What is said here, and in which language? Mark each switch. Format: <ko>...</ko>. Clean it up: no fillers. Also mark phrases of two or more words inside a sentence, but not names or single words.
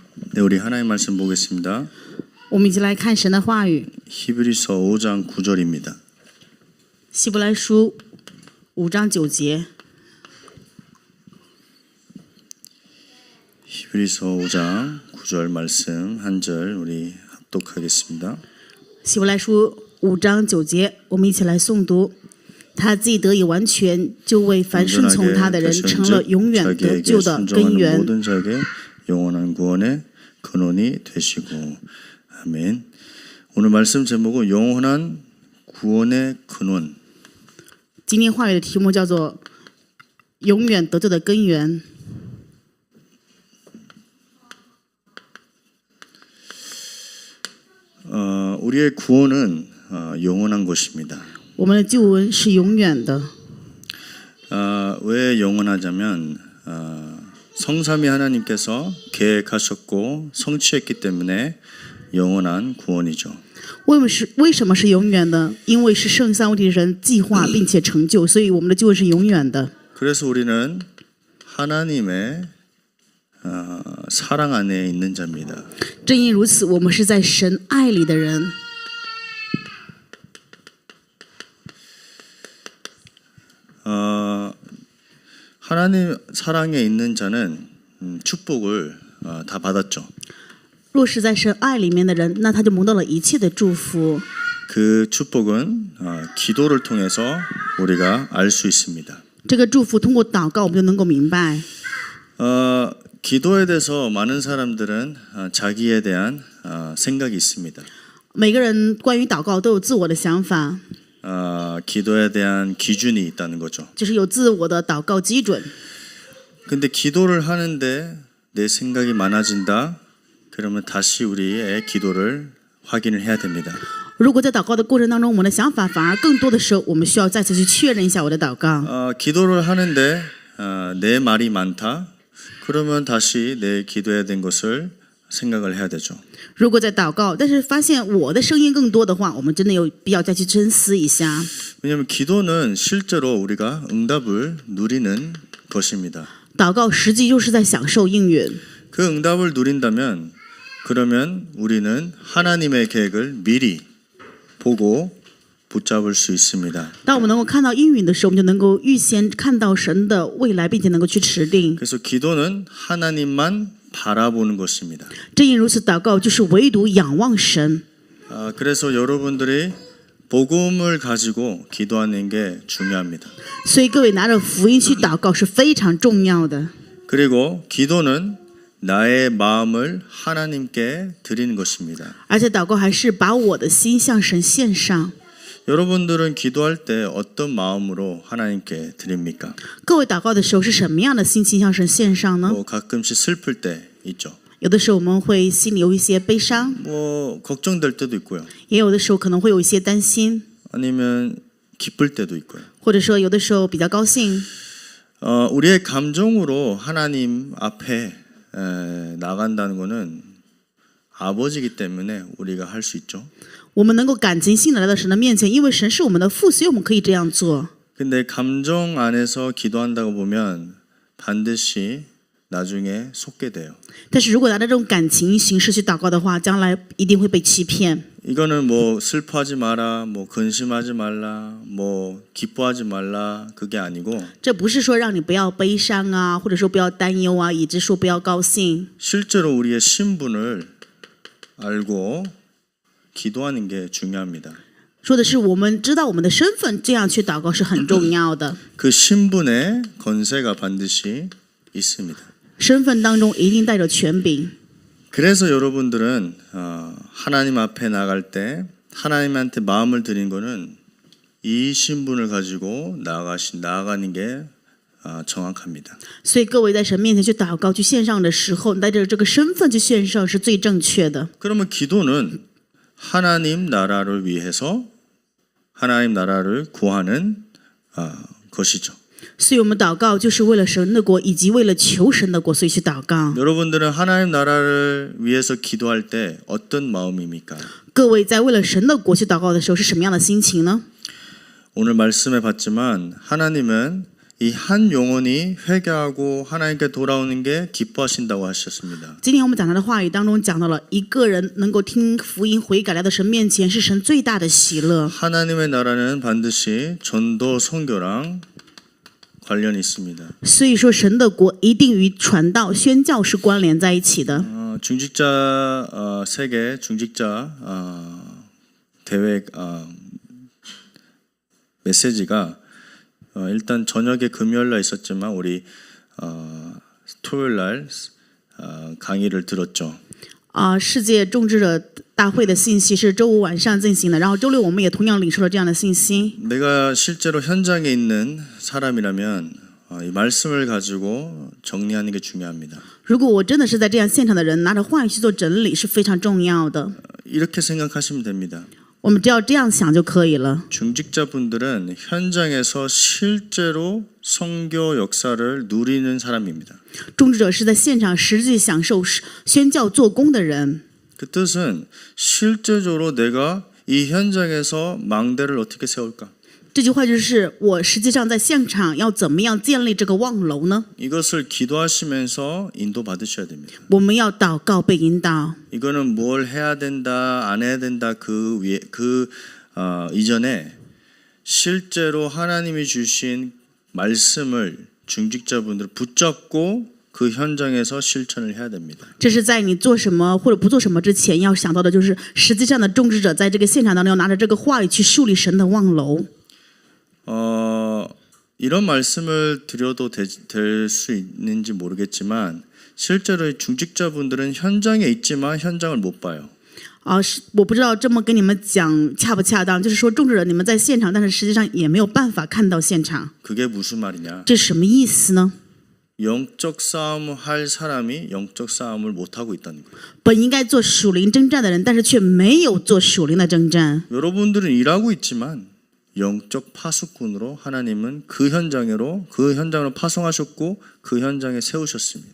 <ko>네, 우리 하나님 말씀 보겠습니다.</ko> <zh>我们一起来看神的话语，</zh> <ko>히브리서 5장 9절입니다.</ko> <zh>希伯来书5章9节。</zh> <ko>히브리서 5장 9절 말씀 한 절 우리 합독하겠습니다.</ko> <zh>希伯来书5章9节，我们一起来诵读。他既得以完全，就为凡顺从他的人成了永远得救的根源。</zh> <ko>모든 자에게 영원한 구원의 근원이 되시고. 아멘. 오늘 말씀 제목은 영원한 구원의 근원.</ko> <zh>今天话语的题目叫做“永远得救的根源”。</zh> <ko>우리의 구원은 영원한 것입니다.</ko> <zh>我们的救恩是永远的。</zh> <ko>왜 영원하자면 성삼위 하나님께서 계획하셨고 성취했기 때문에 영원한 구원이죠.</ko> <zh>为什么是永远的？因为是圣三位一体神计划并且成就，所以我们的救恩是永远的。</zh> <ko>그래서 우리는 하나님의 사랑 안에 있는 자입니다.</ko> <zh>正因如此，我们是在神爱里的人。</zh> <ko>하나님 사랑에 있는 자는 축복을 다 받았죠.</ko> <zh>若是在神爱里面的人，那他就蒙到了一切的祝福。</zh> <ko>그 축복은 기도를 통해서 우리가 알 수 있습니다.</ko> <zh>这个祝福通过祷告，我们就能够明白。</zh> <ko>기도에 대해서 많은 사람들은 자기에 대한 생각이 있습니다.</ko> <zh>每个人关于祷告都有自我的想法，</zh> <ko>기도에 대한 기준이 있다는 거죠.</ko> <zh>就是有自我的祷告基准。</zh> <ko>근데 기도를 하는데 내 생각이 많아진다. 그러면 다시 우리의 기도를 확인을 해야 됩니다.</ko> <zh>如果在祷告的过程当中，我们的想法反而更多的时候，我们需要再次去确认一下我的祷告。</zh> <ko>기도를 하는데 내 말이 많다. 그러면 다시 내 기도해야 된 것을 생각을 해야 되죠.</ko> <zh>如果在祷告，但是发现我的声音更多的话，我们真的有必要再去深思一下。</zh> <ko>왜냐하면 기도는 실제로 우리가 응답을 누리는 것입니다.</ko> <zh>祷告实际就是在享受应允。</zh> <ko>그 응답을 누린다면 그러면 우리는 하나님의 계획을 미리 보고 붙잡을 수 있습니다.</ko> <zh>当我们能够看到应允的时候，我们就能够预先看到神的未来，并且能够去持定。</zh> <ko>그래서 기도는 하나님만 바라보는 것입니다.</ko> <zh>正因如此，祷告就是唯独仰望神。</zh> <ko>그래서 여러분들이 복음을 가지고 기도하는 게 중요합니다.</ko> <zh>所以各位拿着福音去祷告是非常重要的。</zh> <ko>그리고 기도는 나의 마음을 하나님께 드리는 것입니다.</ko> <zh>而且祷告还是把我的心向神献上。</zh> <ko>여러분들은 기도할 때 어떤 마음으로 하나님께 드립니까?</ko> <zh>各位祷告的时候是什么样的心情向神献上呢？</zh> <ko>가끔씩 슬플 때 있죠.</ko> <zh>有的时候我们会心里有一些悲伤，</zh> <ko>걱정될 때도 있고요.</ko> <zh>也有的时候可能会有一些担心，</zh> <ko>아니면 기쁠 때도 있고요.</ko> <zh>或者说有的时候比较高兴。</zh> <ko>우리의 감정으로 하나님 앞에 나간다는 것은 아버지이기 때문에 우리가 할 수 있죠.</ko> <zh>我们能够感情性的来到神的面前，因为神是我们的父，所以我们可以这样做。</zh> <ko>근데 감정 안에서 기도한다고 보면 반드시 나중에 속게 돼요.</ko> <zh>但是如果拿着这种感情形式去祷告的话，将来一定会被欺骗。</zh> <ko>이거는 슬퍼하지 마라, 근심하지 말라, 기뻐하지 말라 그게 아니고</ko> <zh>这不是说让你不要悲伤啊，或者说不要担忧啊，以致说不要高兴。</zh> <ko>실제로 우리의 신분을 알고 기도하는 게 중요합니다.</ko> <zh>说的是我们知道我们的身份，这样去祷告是很重要的。</zh> <ko>그 신분의 권세가 반드시 있습니다.</ko> <zh>身份当中一定带着权柄。</zh> <ko>그래서 여러분들은 하나님 앞에 나갈 때 하나님한테 마음을 드린 거는 이 신분을 가지고 나아가는 게 정확합니다.</ko> <zh>所以各位在神面前去祷告、去献上的时候，带着这个身份去献上是最正确的。</zh> <ko>그러면 기도는 하나님 나라를 위해서 하나님 나라를 구하는 것이죠.</ko> <zh>所以我们祷告就是为了神的国，以及为了求神的国，所以去祷告。</zh> <ko>여러분들은 하나님 나라를 위해서 기도할 때 어떤 마음입니까?</ko> <zh>各位在为了神的国去祷告的时候是什么样的心情呢？</zh> <ko>오늘 말씀에 봤지만 하나님은 이 한 영혼이 회개하고 하나님께 돌아오는 게 기뻐하신다고 하셨습니다.</ko> <zh>今天我们讲他的话语当中讲到了一个人能够听福音悔改来到神面前是神最大的喜乐。</zh> <ko>하나님의 나라는 반드시 전도 선교랑 관련이 있습니다.</ko> <zh>所以说神的国一定与传道宣教是关联在一起的。</zh> <ko>중직자 세계 중직자 대회 메시지가 일단 저녁에 금요일 날 있었지만 우리 토요일 날 강의를 들었죠.</ko> <zh>世界众志者大会的信息是周五晚上进行的，然后周六我们也同样领受了这样的信息。</zh> <ko>내가 실제로 현장에 있는 사람이라면 이 말씀을 가지고 정리하는 게 중요합니다.</ko> <zh>如果我真的是在这样现场的人，拿着话语去做整理是非常重要的。</zh> <ko>이렇게 생각하시면 됩니다.</ko> <zh>我们只要这样想就可以了。</zh> <ko>중직자분들은 현장에서 실제로 선교 역사를 누리는 사람입니다.</ko> <zh>众志者是在现场实际享受宣教做工的人。</zh> <ko>그 뜻은 실제적으로 내가 이 현장에서 망대를 어떻게 세울까?</ko> <zh>这句话就是我实际上在现场要怎么样建立这个望楼呢？</zh> <ko>이것을 기도하시면서 인도받으셔야 됩니다.</ko> <zh>我们要祷告被引导。</zh> <ko>이거는 뭘 해야 된다, 안 해야 된다 그 이전에 실제로 하나님이 주신 말씀을 중직자분들 붙잡고 그 현장에서 실천을 해야 됩니다.</ko> <zh>这是在你做什么或者不做什么之前要想到的，就是实际上的众志者在这个现场当中要拿着这个话语去树立神的望楼。</zh> <ko>이런 말씀을 드려도 될 수 있는지 모르겠지만 실제로 중직자분들은 현장에 있지만 현장을 못 봐요.</ko> <zh>我不知道这么跟你们讲恰不恰当，就是说众志者你们在现场，但是实际上也没有办法看到现场。</zh> <ko>그게 무슨 말이냐?</ko> <zh>这什么意思呢？</zh> <ko>영적 싸움을 할 사람이 영적 싸움을 못 하고 있다는 거예요.</ko> <zh>本应该做属灵征战的人，但是却没有做属灵的征战。</zh> <ko>여러분들은 일하고 있지만 영적 파수꾼으로 하나님은 그 현장으로 파송하셨고 그 현장에 세우셨습니다.</ko>